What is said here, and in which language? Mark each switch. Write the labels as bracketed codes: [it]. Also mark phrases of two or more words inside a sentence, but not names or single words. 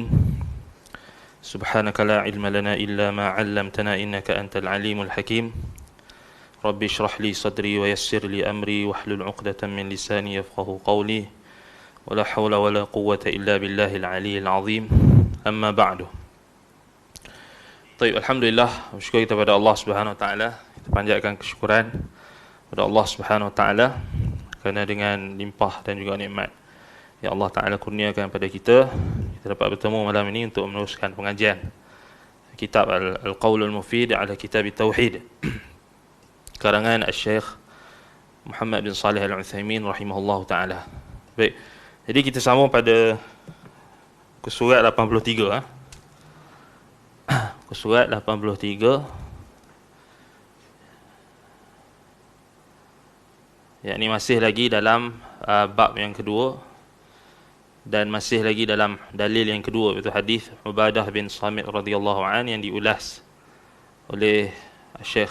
[ar] سبحانك لا علم لنا إلا ما علمتنا إنك أنت العليم الحكيم. رب اشرح لي صدري ويسر لي أمري واحلل عقدة من لساني يفقه قولي ولا حول ولا قوة إلا بالله العلي العظيم. أما بعد. طيب, alhamdulillah, [ms] bersyukur kita pada Allah [ar] سبحانه وتعالى. [ms] Kita panjatkan kesyukuran kepada Allah [ar] سبحانه وتعالى [ms] kerana dengan limpah dan juga nikmat yang Allah taala kurniakan pada kita, kita dapat bertemu malam ini untuk meneruskan pengajian kitab Al-Qaul Al-Mufid ala Kitab Tauhid karangan Al-Syekh Muhammad bin Salih Al-Utsaimin [ar] رحمه الله تعالى. [ms] Baik. Jadi kita sambung pada surat 83 Surat 83, yakni masih lagi dalam bab yang kedua dan masih lagi dalam dalil yang kedua, iaitu hadis Ubadah bin Samit [ar] رضي الله عن [ms] yang diulas oleh Syekh.